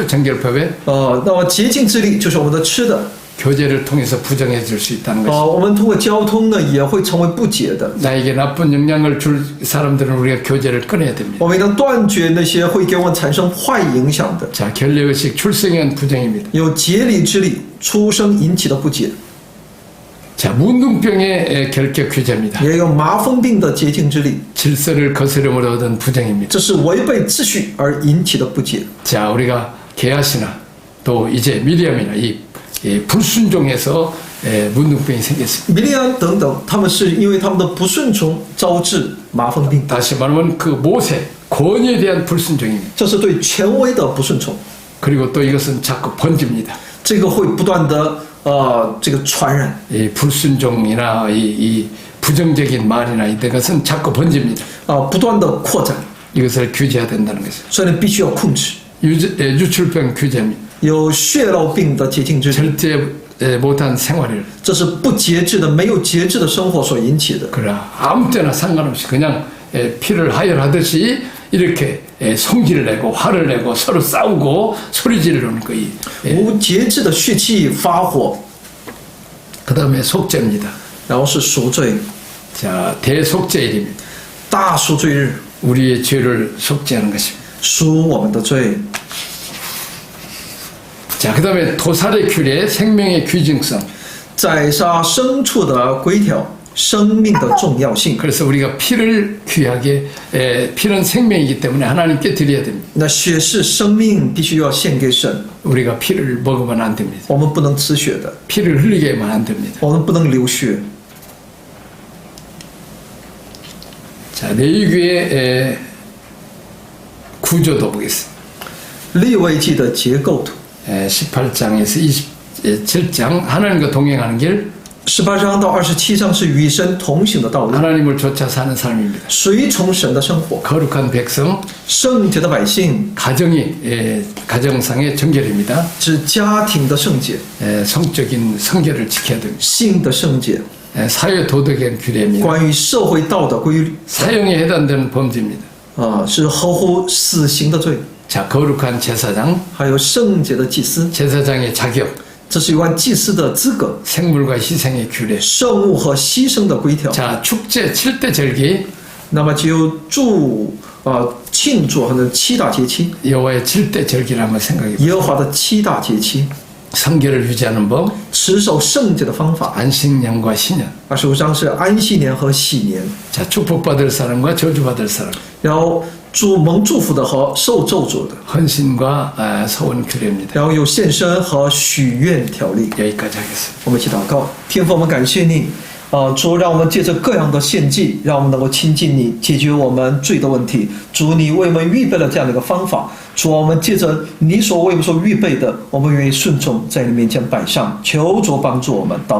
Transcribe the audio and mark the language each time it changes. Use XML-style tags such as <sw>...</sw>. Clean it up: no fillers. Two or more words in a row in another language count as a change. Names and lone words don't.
<ko>정결법에</ko> <zh>那么洁净之礼就是我们的吃的。</zh> <ko>교제를 통해서 부정해 줄 수 있다는 것입니다.</ko> <zh>我们通过交通呢，也会成为不洁的。</zh> <ko>나에게 나쁜 영향을 줄 사람들은 우리가 교제를 끊어야 됩니다.</ko> <zh>我们应当断绝那些会给我们产生坏影响的。</zh> <ko>자, 결례의식 출생한 부정입니다.</ko> <zh>有节礼之礼出生引起的不洁，</zh> <ko>자, 문둥병의 결격 규제입니다.</ko> <zh>也有麻风病的洁净之礼，</zh> <ko>질서를 거스름으로 얻은 부정입니다.</ko> <zh>这是违背秩序而引起的不洁。</zh> <ko>자, 우리가 게하시나 또 이제 미리암이나 이 불순종해서 문둥병이 생겼습니다.</ko> <zh>米利安等等，他们是因为他们的不顺从招致麻风病，</zh> <ko>다시 말하면 그 모세 권위에 대한 불순종입니다.</ko> <zh>这是对权威的不顺从，</zh> <ko>그리고 또 이것은 자꾸 번집니다.</ko> <zh>这个会不断的这个传染。</zh> <ko>이 불순종이나 이 부정적인 말이나 이런 것은 자꾸 번집니다.</ko> <zh>不断的扩展，</zh> <ko>이것을 규제해야 된다는 것이죠.</ko> <zh>所以呢，必须要控制。</zh> <ko>유출병 규제입니다.</ko> <zh>有血漏病的洁净之礼，</zh> <ko>절제 못한 생활을</ko> <zh>这是不节制的、没有节制的生活所引起的。</zh> <ko>그래 아무 때나 상관없이 그냥 피를 하혈하듯이 이렇게 성질을 내고 화를 내고 서로 싸우고 소리 지르는 거예요.</ko> <zh>无节制的血气发火，</zh> <ko>그 다음에 속죄입니다.</ko> <zh>然后是赎罪，</zh> <ko>자, 대속죄일입니다.</ko> <zh>大赎罪日，</zh> <ko>우리의 죄를 속죄하는 것입니다.</ko> <zh>赎我们的罪。</zh> <ko>자, 그 다음에 도살의 규례, 생명의 귀중성.</ko> <zh>宰杀牲畜的规条，生命的重要性。</zh> <ko>그래서 우리가 피를 귀하게, 피는 생명이기 때문에 하나님께 드려야 됩니다.</ko> <zh>那血是生命，必须要献给神。</zh> <ko>우리가 피를 먹으면 안 됩니다.</ko> <zh>我们不能吃血的，</zh> <ko>피를 흘리게만 안 됩니다.</ko> <zh>我们不能流血。</zh> <ko>자, 레위기의 구조도 보겠습니다.</ko> <zh>利未记的结构图，</zh> <ko>18장에서 27장 하나님과 동행하는 길,</ko> <zh>18 章到27章是与神同行的道路，</zh> <ko>하나님을 쫓아 사는 삶입니다.</ko> <zh>随从神的生活，</zh> <ko>거룩한 백성,</ko> <zh>圣洁的百姓</zh> <ko>가정상의 정결입니다.</ko> <zh>指家庭的圣洁，</zh> <ko>성적인 성결을 지켜야 됩니다.</ko> <zh>性的圣洁，</zh> <ko>사회 도덕의 규례입니다.</ko> <zh>关于社会道的规律</zh> <ko>사형에 해당되는 범죄입니다.</ko> <zh>是合乎死刑的罪，</zh> <ko>자, 거룩한 제사장,</ko> <zh>还有圣洁的祭司，</zh> <ko>제사장의 자격,</ko> <zh>这是有关祭司的资格、</zh> <ko>생물과 희생의 규례.</ko> <zh>圣物和牺牲的规条。</zh> <ko>자, 축제 7대 절기,</ko> <zh>那么就庆祝和7大节期，</zh> <ko>여호와의 7대 절기를 한번 생각해 보세요.</ko> <zh>耶和华的7大节期，</zh> <ko>성결을 유지하는 법,</ko> <zh>持守圣洁的方法。</zh> <ko>안식년과 신년.</ko> <zh>25 章是安息年和喜年，</zh> <ko>자, 축복받을 사람과 저주받을 sa람.</ko> <zh>然后蒙祝福的和受咒诅的，</zh> <ko>헌신과 서원 규례입니다.</ko> <zh>然后有献身和许愿条例。</zh> <ko>여기까지 하겠습니다.</ko> <zh>我们一起祷告，天父，我们感谢你，主，让我们借着各样的献祭，让我们能够亲近你，解决我们罪的问题。主，你为我们预备了这样的一个方法。主，我们借着你所为我们所预备的，我们愿意顺从，在你面前摆上，求主帮助我们。祷告奉我主耶稣基督的圣名，</zh>